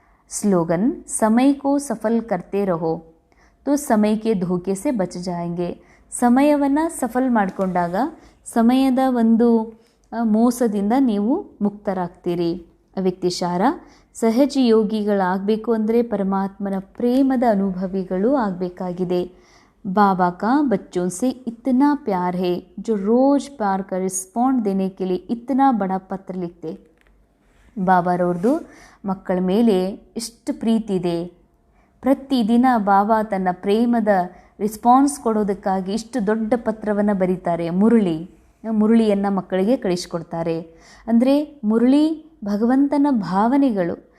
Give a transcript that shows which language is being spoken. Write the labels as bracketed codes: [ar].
[hi] Slogan, ಸಮಯ ಕೋ ಸಫಲ್ ಕರ್ತೆ ರಹೋ ತೋ ಸಮಯಕ್ಕೆ ಧೋಕೆ ಸೆ ಬಚ ಜಾಯಂಗೆ. [kn] ಸಮಯವನ್ನು ಸಫಲ್ ಮಾಡಿಕೊಂಡಾಗ ಸಮಯದ ಒಂದು ಮೋಸದಿಂದ ನೀವು ಮುಕ್ತರಾಗ್ತೀರಿ. ವ್ಯಕ್ತಿಶಾರ, ಸಹಜ ಯೋಗಿಗಳಾಗಬೇಕು ಅಂದರೆ ಪರಮಾತ್ಮನ ಪ್ರೇಮದ ಅನುಭವಿಗಳು ಆಗಬೇಕಾಗಿದೆ. [hi] बाबा का बच्चों से इतना प्यार है जो रोज़ प्यार का रिस्पॉन्ड देने के लिए इतना बड़ा पत्र लिखते. [kn] ಬಾಬಾರವ್ರದ್ದು ಮಕ್ಕಳ ಮೇಲೆ ಎಷ್ಟು ಪ್ರೀತಿ ಇದೆ. ಪ್ರತಿದಿನ ಬಾಬಾ ತನ್ನ ಪ್ರೇಮದ ರಿಸ್ಪಾನ್ಸ್ ಕೊಡೋದಕ್ಕಾಗಿ ಇಷ್ಟು ದೊಡ್ಡ ಪತ್ರವನ್ನು ಬರೀತಾರೆ. ಮುರುಳಿಯನ್ನು ಮಕ್ಕಳಿಗೆ ಕಳಿಸ್ಕೊಡ್ತಾರೆ. ಅಂದರೆ ಮುರುಳಿ ಭಗವಂತನ ಭಾವನೆಗಳು.